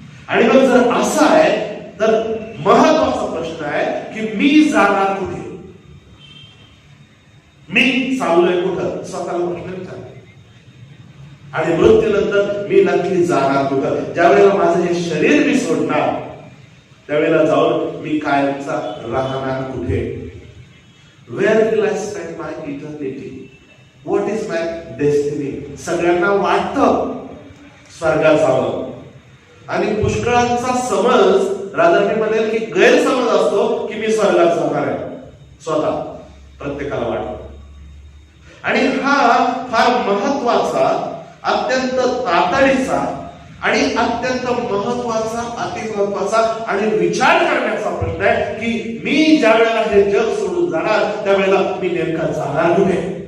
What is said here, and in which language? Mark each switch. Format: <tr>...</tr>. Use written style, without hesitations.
<mr>आणि मग जर असं आहे तर महत्वाचा प्रश्न आहे की मी जाणार कुठे, मी चाललोय कुठं, स्वतःला प्रश्न विचार. आणि मृत्यूनंतर मी नक्की जाणार कुठं? ज्या वेळेला माझं हे शरीर मी सोडणार, त्यावेळेला जाऊन मी कायमचा राहणार कुठे?</mr> <en>Where will I spend my eternity? What is my destiny?</en> <mr>सगळ्यांना वाटतं स्वर्गात जावं, आणि पुष्कळांचा समज, राजा मी म्हणेल की गैरसमज असतो की मी स्वर्गात जाणार आहे, स्वतः प्रत्येकाला वाटतं. आणि हा फार महत्वाचा, अत्यंत तातडीचा आणि अत्यंत महत्वाचा, अतिमहत्वाचा आणि विचार करण्याचा प्रश्न आहे की मी ज्या वेळेला हे जग सोडून जाणार त्यावेळेला मी नेमका जाणार कुठे?</mr>